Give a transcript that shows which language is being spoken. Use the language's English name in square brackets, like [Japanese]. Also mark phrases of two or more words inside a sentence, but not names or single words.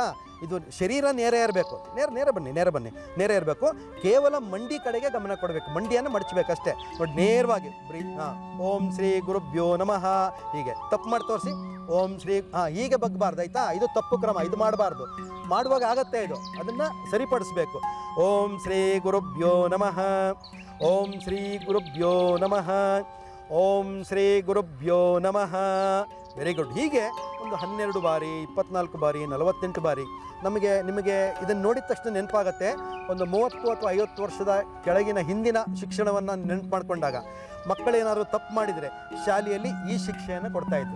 [Kannada] ಇದು ಶರೀರ ನೇರ ಇರಬೇಕು, ನೇರ ಬನ್ನಿ ನೇರ ಇರಬೇಕು. ಕೇವಲ ಮಂಡಿ ಕಡೆಗೆ ಗಮನ ಕೊಡಬೇಕು, ಮಂಡಿಯನ್ನು ಮಡಚಬೇಕಷ್ಟೇ. ನೋಡಿ, ನೇರವಾಗಿ [Sanskrit] ओं श्री गुरुभ्यो नमः [Kannada] ಹೀಗೆ. ತಪ್ಪು ಮಾಡಿ ತೋರಿಸಿ. [Sanskrit] ओं श्री [Kannada] ಹೀಗೆ ಬಗ್ಬಾರ್ದು ಆಯಿತಾ. ಇದು ತಪ್ಪು ಕ್ರಮ, ಇದು ಮಾಡಬಾರ್ದು. ಮಾಡುವಾಗ ಆಗತ್ತೆ ಇದು, ಅದನ್ನು ಸರಿಪಡಿಸ್ಬೇಕು. [Sanskrit] ओं श्री गुरुभ्यो नमः ओं श्री गुरुभ्यो नमः. ओं श्री गुरुभ्यो नमः. [English] very good. [Kannada] ಹೀಗೆ ಒಂದು 12 ಬಾರಿ, 24 ಬಾರಿ, 48 ಬಾರಿ ನಿಮಗೆ ಇದನ್ನು ನೋಡಿದ ತಕ್ಷಣ ನೆನಪಾಗತ್ತೆ. ಒಂದು 30 ಅಥವಾ 50 ವರ್ಷದ ಕೆಳಗಿನ ಹಿಂದಿನ ಶಿಕ್ಷಣವನ್ನು ನೆನಪು ಮಾಡಿಕೊಂಡಾಗ ಮಕ್ಕಳೇನಾದ್ರು ತಪ್ಪು ಮಾಡಿದರೆ ಶಾಲೆಯಲ್ಲಿ ಈ ಶಿಕ್ಷೆಯನ್ನು ಕೊಡ್ತಾಯಿದ್ರು.